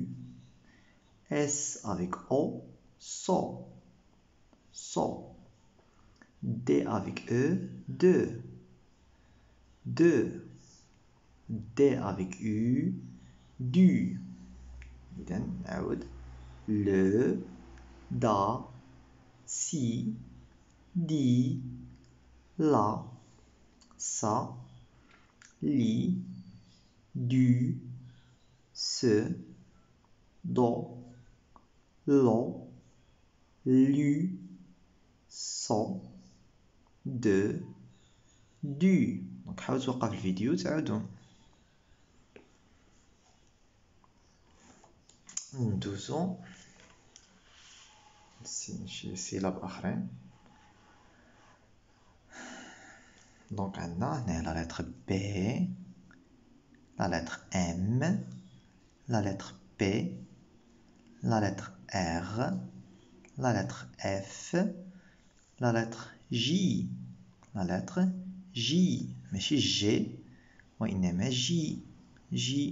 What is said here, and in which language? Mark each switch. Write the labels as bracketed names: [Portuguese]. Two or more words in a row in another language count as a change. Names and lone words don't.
[French] S avec O. So. D avec E. De. D avec U. Du. [Arabic] إذن نعاود le, [French] da, si, di, la, sa, li, du, ce, do, lo, lu, so, de, du. [Arabic] دونك حاول توقف الفيديو تعاودو. ندوزو شي سيلاب اخرين. دونك عندنا هنا [French] la lettre B, la lettre M, la lettre B, la lettre R, la lettre F, la lettre G, la lettre G [Arabic] ماشي جي وانما جي.